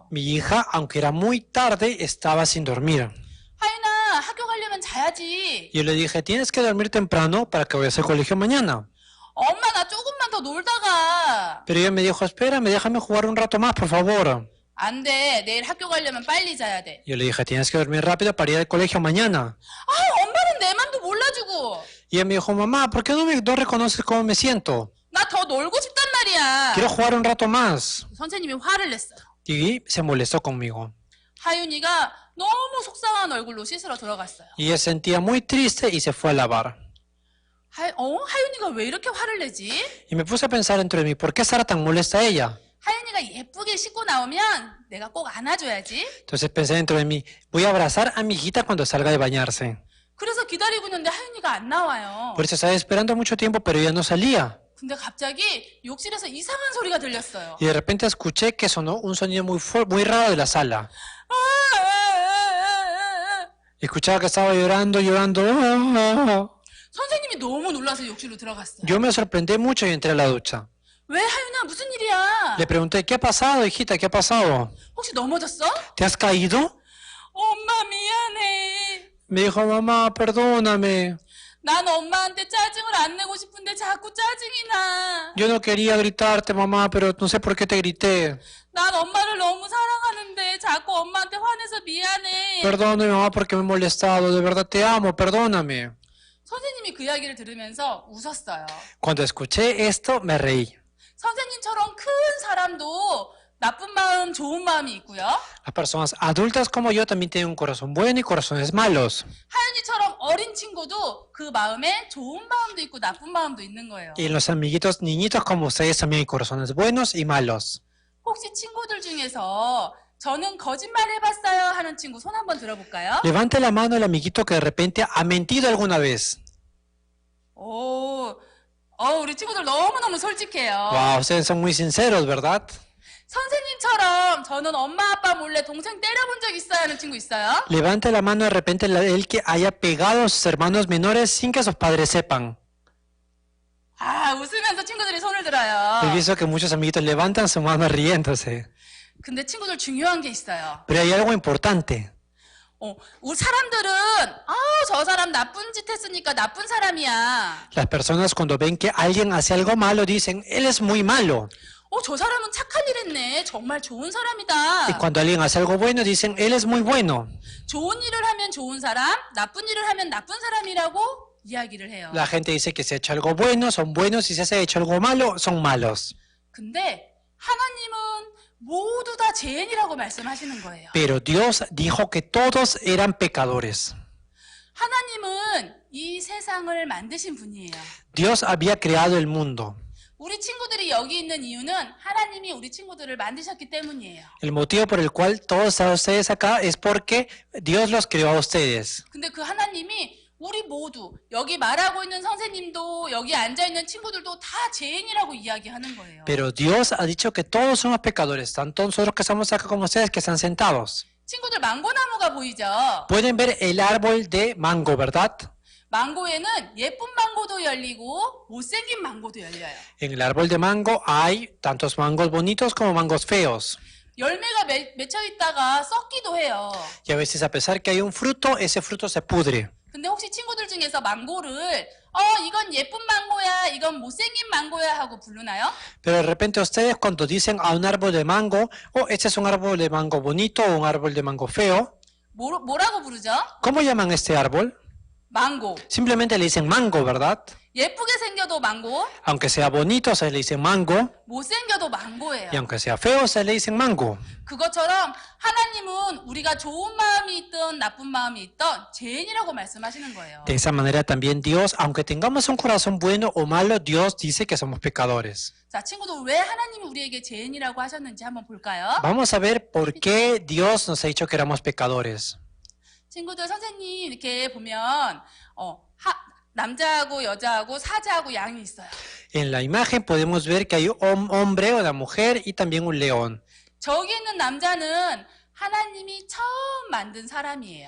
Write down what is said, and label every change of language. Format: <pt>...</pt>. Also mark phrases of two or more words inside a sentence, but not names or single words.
<es>Mi hija, aunque era muy tarde, estaba sin dormir.</es> <ko>하윤아, 학교 가려면 자야지.</ko> <es>Yo le dije, tienes que dormir temprano para que vayas al colegio mañana.</es> <ko>엄마, 나 조금만 더 놀다가.</ko> <es>Pero ella me dijo, espérame, déjame jugar un rato más, por favor.</es> <ko>안 돼. 내일 학교 가려면 빨리 자야 돼.</ko> <es>Yo le dije, tienes que dormir rápido para ir al colegio mañana.</es> <ko>엄마는 내 맘도 몰라주고.</ko> <es>Y ella me dijo, mamá, ¿por qué no reconoces cómo me siento?</es> <ko>나 더 놀고 싶단 말이야.</ko> <es>Quiero jugar un rato más.</es> <ko>선생님이 화를 냈어요.</ko> <es>Y se molestó conmigo.</es> <ko>하윤이가 너무 속상한 얼굴로 씻으러 들어갔어요.</ko> <es>Y ella se sentía muy triste y se fue a lavar.</es> <ko>하윤이가 왜 이렇게 화를 내지?</ko> <es>Y me puse a pensar dentro de mí, ¿por qué estará tan molesta ella?</es> <ko>하윤이가 예쁘게 씻고 나오면 내가 꼭 안아줘야지.</ko> <es>Entonces pensé dentro de mí, voy a abrazar a mi hijita cuando salga de bañarse.</es> <ko>그래서 기다리고 있는데 하윤이가 안 나와요.</ko> <es>Por eso estaba esperando mucho tiempo, pero ella no salía.</es> <ko>근데 갑자기 욕실에서 이상한 소리가 들렸어요.</ko> <es>Y de repente escuché que sonó un sonido muy raro de la sala. Escuchaba que estaba llorando.</es> <ko>선생님이 너무 놀라서 욕실로 들어갔어요.</ko> <es>Yo me sorprendí mucho y entré a la ducha.</es> <ko>왜 하윤아 무슨 일이야?</ko> <es>Le pregunté, ¿qué ha pasado, hijita? ¿Qué ha pasado?</es> <ko>혹시 넘어졌어?</ko> <es>¿Te has caído?</es> <ko>엄마 미안해.</ko> <es>Me dijo, mamá, perdóname.</es> <ko>난 엄마한테 짜증을 안 내고 싶은데 자꾸 짜증이 나.</ko> <es>Yo no quería gritarte, mamá, pero no sé por qué te grité.</es> <ko>난 엄마를 너무 사랑하는데 자꾸 엄마한테 화내서 미안해.</ko> <es>Perdóname, mamá, porque me he molestado. De verdad te amo, perdóname.</es> <ko>선생님이 그 이야기를 들으면서 웃었어요.</ko> <es>Cuando escuché esto, me reí.</es> <ko>선생님처럼 큰 사람도 나쁜 마음, 좋은 마음이 있고요.</ko> <es>Las personas adultas como yo también tienen un corazón bueno y corazones malos.</es> <ko>하윤이처럼 어린 친구도 그 마음에 좋은 마음도 있고 나쁜 마음도 있는 거예요.</ko> <es>Y los amiguitos, niñitos como ustedes también hay corazones buenos y malos.</es> <ko>혹시 친구들 중에서 저는 거짓말 해봤어요 하는 친구 손 한번 들어볼까요?</ko> <es>Levante la mano el amiguito que de repente ha mentido alguna vez.</es> <ko>우리 친구들 너무너무 솔직해요.</ko> <es>Wow, ustedes son muy sinceros, ¿verdad?</es> <ko>선생님처럼 저는 엄마 아빠 몰래 동생 때려본 적 있어요 하는 친구 있어요?</ko> <es>Levante la mano de repente el que haya pegado a sus hermanos menores sin que sus padres sepan.</es> <ko>웃으면서 친구들이 손을 들어요.</ko> <es>He visto que muchos amiguitos levantan su mano riéndose.</es> <ko>근데 친구들 중요한 게 있어요.</ko> <es>Pero hay algo importante.</es> <ko>우리 사람들은 저 사람 나쁜 짓 했으니까 나쁜 사람이야.</ko> <es>Las personas cuando ven que alguien hace algo malo dicen, él es muy malo.</es> <ko>저 사람은 착한 일 했네. 정말 좋은 사람이다.</ko> <es>Y cuando alguien hace algo bueno dicen, él es muy bueno.</es> <ko>좋은 일을 하면 좋은 사람, 나쁜 일을 하면 나쁜 사람이라고 이야기를 해요.</ko> <es>La gente dice que si ha hecho algo bueno, son buenos, y si se ha hecho algo malo, son malos.</es> <ko>근데 하나님은 모두 다 죄인이라고 말씀하시는 거예요.</ko> <es>Pero Dios dijo que todos eran pecadores.</es> <ko>하나님은 이 세상을 만드신 분이에요.</ko> <es>Dios había creado el mundo.</es> <ko>우리 친구들이 여기 있는 이유는 하나님이 우리 친구들을 만드셨기 때문이에요.</ko> <es>El motivo por el cual todos ustedes acá es porque Dios los creó a ustedes.</es> <ko>근데 그 하나님이 우리 모두 여기 말하고 있는 선생님도 여기 앉아 있는 친구들도 다 죄인이라고 이야기하는 거예요.</ko> <es>Pero Dios ha dicho que todos somos pecadores, tanto nosotros que estamos acá como ustedes que están sentados.</es> <ko>친구들 망고나무가 보이죠?</ko> <es>Pueden ver el árbol de mango, ¿verdad?</es> <ko>망고에는 예쁜 망고도 열리고 못생긴 망고도 열려요.</ko> <es>En el árbol de mango hay tantos mangos bonitos como mangos feos.</es> <ko>열매가 맺혀 있다가 썩기도 해요.</ko> <es>Y a veces a pesar que hay un fruto, ese fruto se pudre.</es> <ko>근데 혹시 친구들 중에서 망고를 이건 예쁜 망고야, 이건 못생긴 망고야 하고 부르나요?</ko> <es>Pero de repente ustedes cuando dicen a un árbol de mango, este es un árbol de mango bonito o un árbol de mango feo,</es> <ko>뭐라고 부르죠?</ko> <es>¿cómo llaman este árbol?</es> <ko>망고.</ko> <es>Simplemente le dicen mango, ¿verdad?</es> <ko>예쁘게 생겨도 망고,</ko> <es>Aunque sea bonito se le dice mango,</es> <ko>못생겨도 망고예요.</ko> <es>y aunque sea feo se le dicen mango.</es> <ko>그것처럼 하나님은 우리가 좋은 마음이 있든 나쁜 마음이 있든 죄인이라고 말씀하시는 거예요.</ko> <es>De esa manera también Dios, aunque tengamos un corazón bueno o malo, Dios dice que somos pecadores.</es> <ko>자, 친구들 왜 하나님이 우리에게 죄인이라고 하셨는지 한번 볼까요?</ko> <es>Vamos a ver por qué Dios nos ha dicho que éramos pecadores.</es> <ko>친구들 선생님 이렇게 보면 남자하고 여자하고 사자하고 양이 있어요.</ko> <es>En la imagen podemos ver que hay un hombre, una mujer y también un león.</es> <ko>저기 있는 남자는 하나님이 처음 만든 사람이에요.</ko>